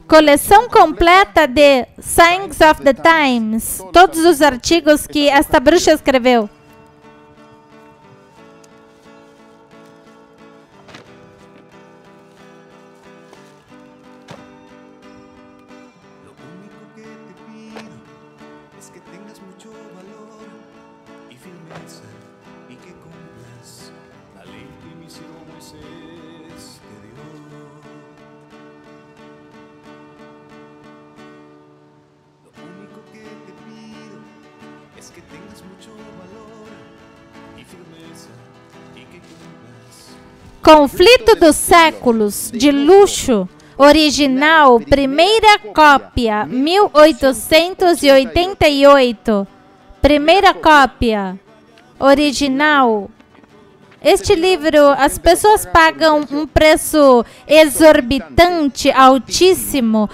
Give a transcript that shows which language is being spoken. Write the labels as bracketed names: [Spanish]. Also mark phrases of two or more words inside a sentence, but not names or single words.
[Portuguese] Coleção completa de Signs of the Times. Todos os artigos que esta bruxa escreveu. [Spanish] Lo único que te pido es que tengas mucho valor y firmeza y que cumplas la ley que mi siervo Moisés te dio. Lo único que te pido es que tengas mucho valor y firmeza y que cumplas. [Portuguese] Conflito dos séculos, de luxo, original, primeira cópia, 1888. Primeira cópia, original. Este livro, as pessoas pagam um preço exorbitante, altíssimo.